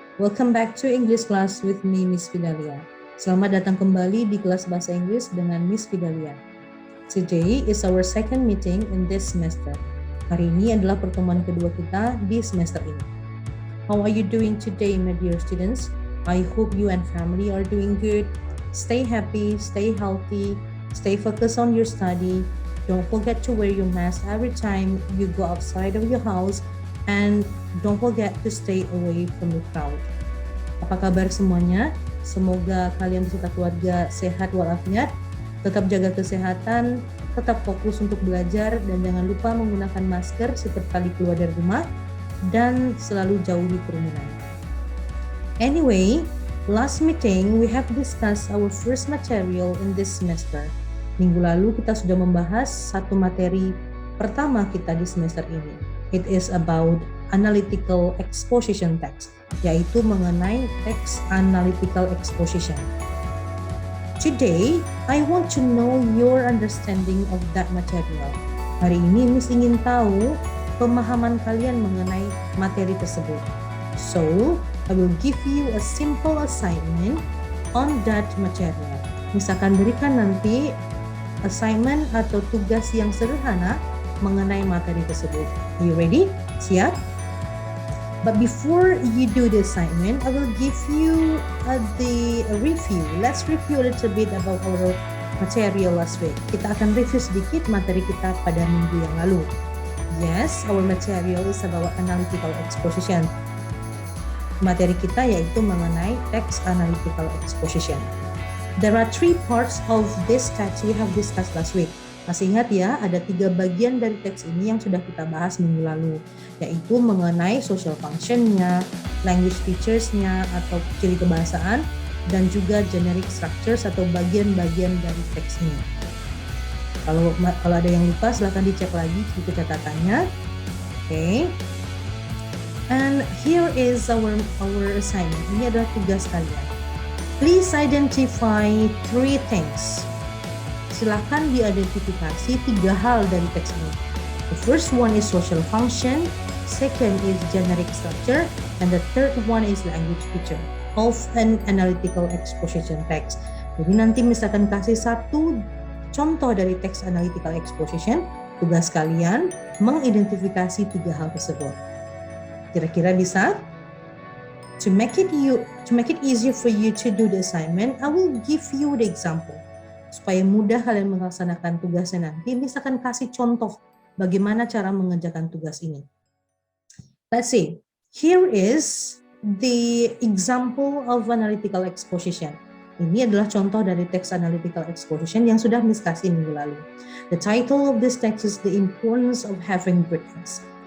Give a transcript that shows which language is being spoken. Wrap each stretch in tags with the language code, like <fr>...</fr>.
<en>Welcome back to English class with me, Miss Fidalia.</en> <id>Selamat datang kembali di kelas bahasa Inggris dengan Miss Fidalia.</id> <en>Today is our second meeting in this semester.</en> <id>Hari ini adalah pertemuan kedua kita di semester ini.</id> <en>How are you doing today, my dear students? I hope you and family are doing good. Stay happy, stay healthy, stay focused on your study. Don't forget to wear your mask every time you go outside of your house. And don't forget to stay away from the crowd.</en> <id>Apa kabar semuanya? Semoga kalian beserta keluarga sehat walafiat, tetap jaga kesehatan, tetap fokus untuk belajar, dan jangan lupa menggunakan masker setiap kali keluar dari rumah, dan selalu jauhi kerumunan.</id> <en>Anyway, last meeting we have discussed our first material in this semester.</en> <id>Minggu lalu kita sudah membahas satu materi pertama kita di semester ini.</id> <en>It is about analytical exposition text,</en> <id>yaitu mengenai teks analytical exposition.</id> <en>Today, I want to know your understanding of that material.</en> <id>Hari ini Miss ingin tahu pemahaman kalian mengenai materi tersebut.</id> <en>So, I will give you a simple assignment on that material.</en> <id>Miss akan berikan nanti assignment atau tugas yang sederhana mengenai materi tersebut.</id> <en>Are you ready?</en> <id>Siap?</id> <en>But before you do the assignment, I will give you the review. Let's review a little bit about our material last week.</en> <id>Kita akan review sedikit materi kita pada minggu yang lalu.</id> <en>Yes, our material is about analytical exposition.</en> <id>Materi kita yaitu mengenai text analytical exposition.</id> <en>There are 3 parts of this text we have discussed last week.</en> <id>Masih ingat ya, ada 3 bagian dari teks ini yang sudah kita bahas minggu lalu, yaitu mengenai social function-nya, language features-nya atau ciri kebahasaan, dan juga generic structures atau bagian-bagian dari teks ini. Kalau ada yang lupa, silahkan dicek lagi buku catatannya.</id> <en>Okay. And here is our assignment.</en> <id>Ini adalah tugas kalian.</id> <en>Please identify 3 things.</en> <id>Silakan diidentifikasi 3 hal dari teks ini.</id> <en>The first one is social function, second is generic structure, and the third one is language feature of an analytical exposition text.</en> <id>Jadi nanti misalkan kasih satu contoh dari teks analytical exposition, tugas kalian mengidentifikasi 3 hal tersebut. Kira-kira bisa?</id> <en>To make it easier for you to do the assignment, I will give you the example.</en> <id>Supaya mudah kalian melaksanakan tugasnya nanti, Miss akan kasih contoh bagaimana cara mengerjakan tugas ini.</id> <en>Let's see. Here is the example of analytical exposition.</en> <id>Ini adalah contoh dari teks analytical exposition yang sudah Miss kasih minggu lalu.</id> <en>The title of this text is The Importance of Having Breakfast.</en>